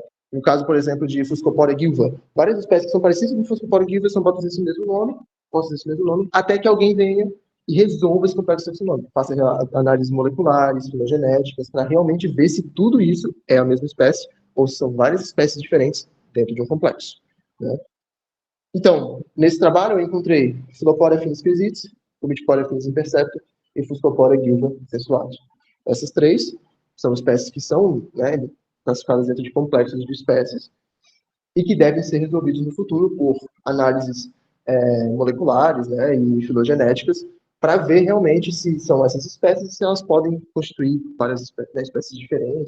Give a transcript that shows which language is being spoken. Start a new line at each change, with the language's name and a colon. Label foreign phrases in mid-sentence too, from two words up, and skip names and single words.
Portuguese: No caso, por exemplo, de Fuscoporia gilva, várias espécies que são parecidas com Fuscoporia gilva são botadas nesse mesmo nome, até que alguém venha e resolva esse complexo taxonômico, faça análises moleculares, filogenéticas, para realmente ver se tudo isso é a mesma espécie ou se são várias espécies diferentes dentro de um complexo. Né? Então, nesse trabalho eu encontrei Filoporia finis crisites, Comitiporia finis impercepta e Fuscoporia gilva sexualis. Essas 3 são espécies que são, né, classificadas dentro de complexos de espécies e que devem ser resolvidos no futuro por análises moleculares, né, e filogenéticas, para ver realmente se são essas espécies, se elas podem constituir várias espécies diferentes.